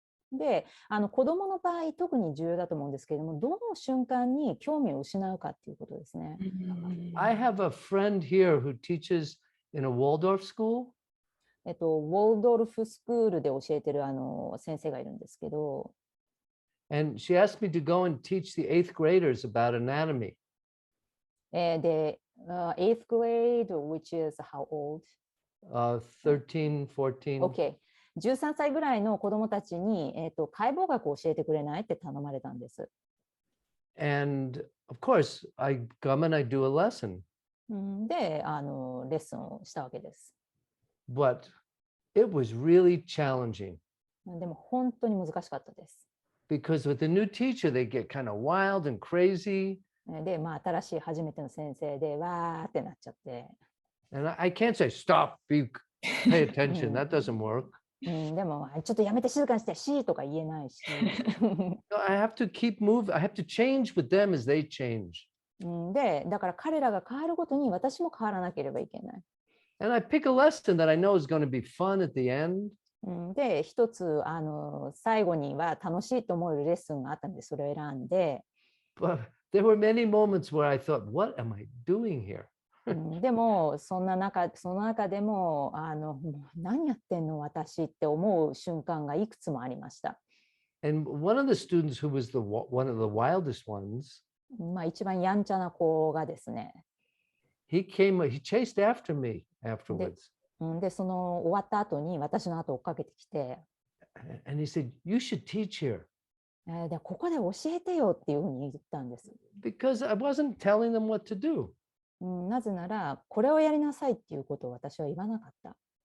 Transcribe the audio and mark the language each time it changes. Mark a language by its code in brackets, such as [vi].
[ja] で、子供の場合特に重要だと思うんですけれども、どの瞬間に興味を失うかっていうことですね。 [en] I have a friend here who teaches in a Waldorf school. [ja] ウォードルフスクールで教えてる先生がいるんですけど。 [en] And she asked me to go and teach the 8th graders about anatomy. で、8th grade, which is how old? 13, 14. Okay. [ja] 13歳ぐらいの子供たちに、解剖学を教えてくれないって頼まれたんです。 [en] And of course, I come and I do a lesson. [ja] で、レッスンをしたわけです。 [en] But it was really challenging. [ja] でも本当に難しかったです。 [en] Because with the new teacher, they get kind of wild and crazy. [ja] で、新しい初めての先生で、わーってなっちゃって。 [en] And I can't say, stop, pay attention. That doesn't work. [ja] でも、ちょっとやめて静かにして、しーとか言えないし。 [en] I have to keep moving. I have to change with them as they change. [ja] で、だから彼らが変わるごとに私も変わらなければいけない。 [en] And I pick a lesson that I know is going to be fun at the end. [ja] で、一つ最後には楽しいと思えるレッスンがあったので、それを選んで。 [en] But there were many moments where I thought, what am I doing here? [ja] でもその中でも何やってんの私って思う瞬間がいくつもありました。 [en] And one of the students who was one of the wildest ones, [ja] 一番やんちゃな子がですね、 [en] he chased after me afterwards. [ja] で、その終わった後に私の後を追っかけてきて、 [en] And he said, you should teach here. [ja] で、ここで教えてよっていうふうに言ったんです。 [en] Because I wasn't telling them what to do. [ja] なぜなら、これをやりなさいっていうことを私は言わなかった。